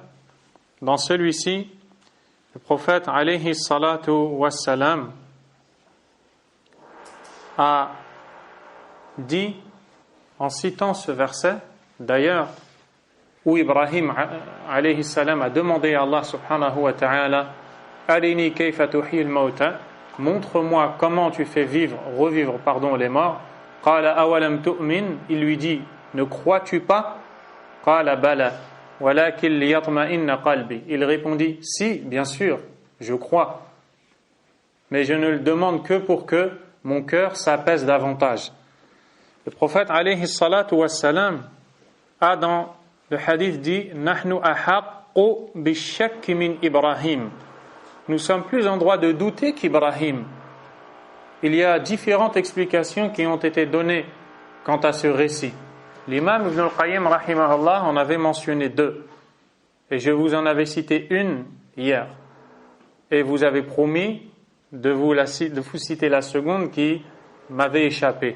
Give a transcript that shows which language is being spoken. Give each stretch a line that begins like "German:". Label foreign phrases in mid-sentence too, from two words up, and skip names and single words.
French: Dans celui-ci, le prophète
Arabic: عليه الصلاة والسلام
French: a dit, en citant ce verset, d'ailleurs, où Ibrahim
Arabic: عليه السلام
French: a demandé à
Arabic: الله سبحانه وتعالى أرني كيف تحيي الموتى,
French: montre-moi comment tu fais revivre les morts.
Arabic: قال أولم تؤمن,
French: il lui dit, ne crois-tu pas?
Arabic: قال بلى ولكن ليطمئن قلبي.
French: Il répondit, si, bien sûr, je crois, mais je ne le demande que pour que mon cœur s'apaise davantage. Le prophète
Arabic: عليه الصلاة والسلام
French: a dans le hadith dit
Arabic: نحن أحق بالشك من إبراهيم.
French: Nous sommes plus en droit de douter qu'Ibrahim. Il y a différentes explications qui ont été données quant à ce récit. L'imam Ibn al-Qayyim rahimahullah en avait mentionné deux, et je vous en avais cité une hier, et vous avez promis de vous citer la seconde qui m'avait échappé.